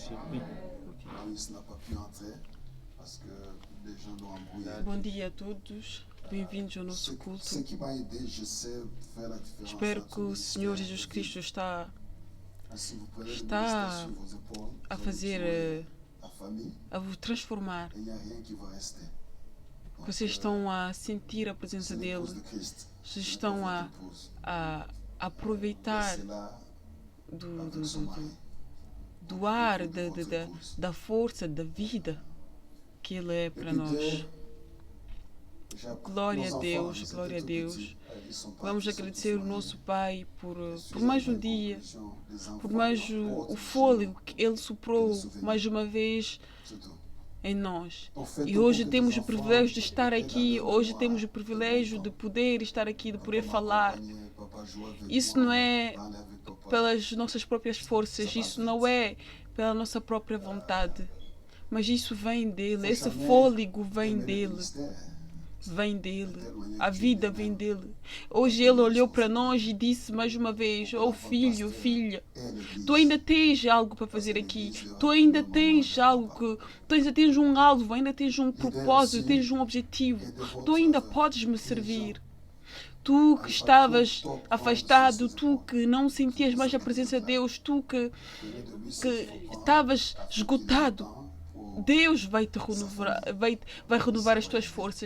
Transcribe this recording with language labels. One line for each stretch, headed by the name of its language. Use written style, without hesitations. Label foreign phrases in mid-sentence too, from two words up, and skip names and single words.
French: Oui. Moïse n'a pas pu entrer parce que les gens l'ont embrouillé.
Portuguese: Bom dia a todos, bem-vindos ao nosso
French: Ce
Portuguese: culto.
French: qui m'a aidé, je sais faire la différence
Portuguese: Espero
French: entre
Portuguese: que o
French: ministère
Portuguese: Senhor et Jesus
French: vie.
Portuguese: Cristo está
French: Si vous prenez le
Portuguese: está
French: ministère sur vos épaules,
Portuguese: a
French: vous allez
Portuguese: fazer,
French: tuer la famille
Portuguese: a vos transformar.
French: et il n'y a rien qui va rester. Donc,
Portuguese: Vocês estão a sentir a presença
French: c'est l'épouse
Portuguese: dele,
French: de Christ.
Portuguese: vocês
French: Ce n'est
Portuguese: estão
French: pas
Portuguese: a,
French: votre épouse.
Portuguese: a aproveitar
French: Laissez-la
Portuguese: do,
French: avec
Portuguese: do,
French: son
Portuguese: do,
French: mari.
Portuguese: do, do ar,
French: Épouse de votre épouse.
Portuguese: da força, da vida que ele é
French: Et
Portuguese: para
French: puis
Portuguese: nós.
French: Dieu,
Portuguese: Glória
French: nos
Portuguese: a
French: enfants,
Portuguese: Deus,
French: ils
Portuguese: glória a
French: étaient tout
Portuguese: Deus.
French: petits, ils sont partis,
Portuguese: Vamos
French: ils sont
Portuguese: agradecer
French: tous
Portuguese: o
French: mariés.
Portuguese: nosso Pai por
French: Suis
Portuguese: mais um
French: arrivé à
Portuguese: dia,
French: la conclusion, les enfants
Portuguese: por mais
French: portent
Portuguese: o
French: chez
Portuguese: fôlego
French: nous,
Portuguese: que Ele soprou
French: souvenir.
Portuguese: mais uma vez
French: c'est tout.
Portuguese: em nós.
French: On fait
Portuguese: E
French: tout
Portuguese: hoje
French: pour que
Portuguese: temos
French: tes
Portuguese: o
French: enfants
Portuguese: privilégio de estar
French: regardent
Portuguese: aqui,
French: leur
Portuguese: hoje
French: mémoire
Portuguese: temos o
French: de
Portuguese: privilégio
French: bon
Portuguese: de
French: temps.
Portuguese: poder estar aqui, de poder
French: Papa
Portuguese: falar.
French: m'accompagnait, papa jouait avec
Portuguese: Isso
French: moi,
Portuguese: não é
French: parlait avec papa.
Portuguese: pelas nossas próprias forças, isso não é pela nossa própria vontade, mas isso vem dele, esse fôlego vem
French: Aimer le
Portuguese: dele,
French: ministère,
Portuguese: vem dele, a vida vem dele. Hoje ele olhou para nós e disse mais uma vez: oh filho, filha,
French: et l'Église.
Portuguese: tu ainda tens algo para fazer aqui, tu ainda tens algo tu ainda tens um alvo, ainda tens um propósito, tens um objetivo, tu ainda podes me servir. Tu que estavas afastado, tu que não sentias mais a presença de Deus, tu que estavas esgotado, Deus vai te renovar, vai renovar as tuas forças.